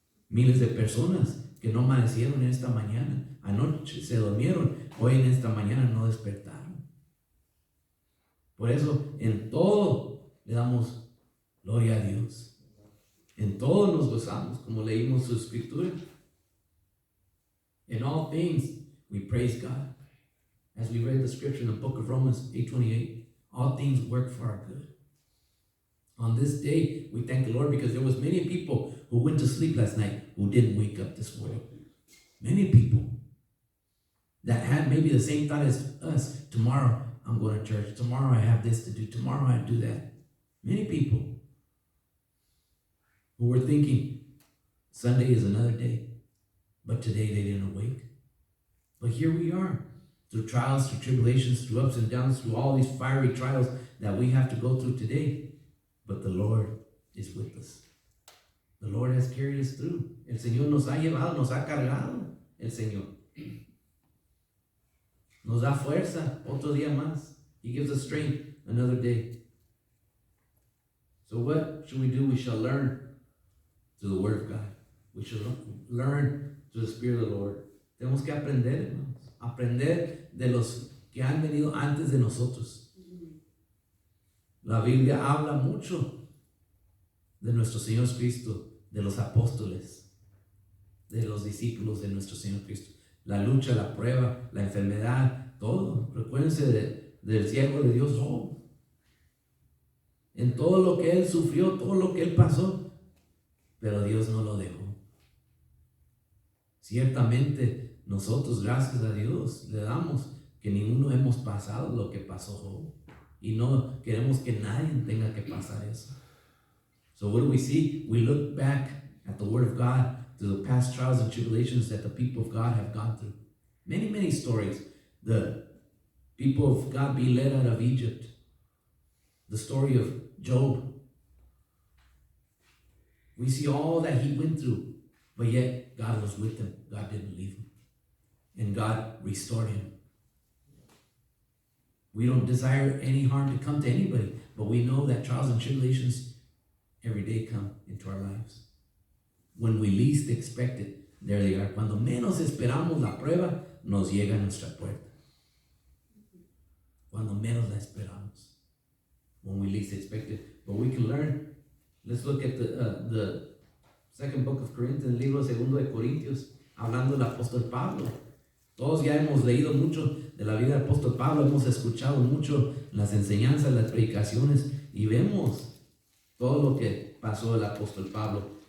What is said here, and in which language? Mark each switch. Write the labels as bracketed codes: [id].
[es] Miles de personas que no amanecieron en esta mañana. Anoche se durmieron. Hoy en esta mañana no despertaron. Por eso en todo le damos gloria a Dios. En todo nos gozamos, como leímos su escritura. [en] In all things we praise God. As we read the scripture in the book of Romans 8:28, all things work for our good. On this day, we thank the Lord because there was many people who went to sleep last night who didn't wake up this morning. Many people that had maybe the same thought as us. Tomorrow I'm going to church. Tomorrow I have this to do. Tomorrow I do that. Many people who were thinking Sunday is another day, but today they didn't awake. But here we are, through trials, through tribulations, through ups and downs, through all these fiery trials that we have to go through today. But the Lord is with us. The Lord has carried us through. [es] El Señor nos ha llevado, nos ha cargado. El Señor nos da fuerza otro día más. [en] He gives us strength another day. So what should we do? We shall learn through the Word of God. We should learn through the Spirit of the Lord. [es] Tenemos que aprender, hermanos. Aprender de los que han venido antes de nosotros. La Biblia habla mucho de nuestro Señor Cristo, de los apóstoles, de los discípulos de nuestro Señor Cristo. La lucha, la prueba, la enfermedad, todo. Recuérdense del siervo de Dios, Job. En todo lo que él sufrió, todo lo que él pasó, pero Dios no lo dejó. Ciertamente, nosotros, gracias a Dios, le damos que ninguno hemos pasado lo que pasó Job. Y no queremos que nadie tenga que pasar eso. [en] So what do we see? We look back at the Word of God through the past trials and tribulations that the people of God have gone through. Many, many stories. The people of God being led out of Egypt. The story of Job. We see all that he went through, but yet God was with him. God didn't leave him. And God restored him. We don't desire any harm to come to anybody, but we know that trials and tribulations every day come into our lives. When we least expect it, there they are. [es] Cuando menos esperamos la prueba, nos llega a nuestra puerta. Cuando menos la esperamos. [en] When we least expect it. But we can learn. Let's look at the second book of Corinthians, [es] libro segundo de Corintios, hablando del apóstol Pablo. Todos ya hemos leído mucho de la vida del apóstol Pablo, hemos escuchado mucho las enseñanzas, las predicaciones y vemos todo lo que pasó el apóstol Pablo.